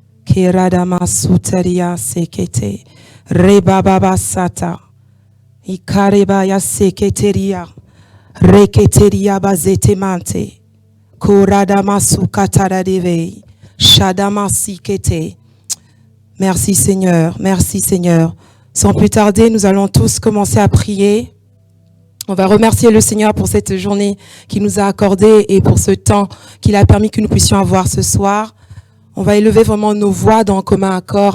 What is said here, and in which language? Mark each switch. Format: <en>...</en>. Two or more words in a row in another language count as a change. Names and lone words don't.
<fr>Keradama suteria sekete. Rebababa sata. Ikarebaya seketeria. Reketeria bazetemante. Koradama sukataradeve. Shadama sikete. Merci Seigneur, merci Seigneur. Sans plus tarder, nous allons tous commencer à prier. On va remercier le Seigneur pour cette journée qu'il nous a accordée et pour ce temps qu'il a permis que nous puissions avoir ce soir. On va élever vraiment nos voix dans un commun accord.</fr>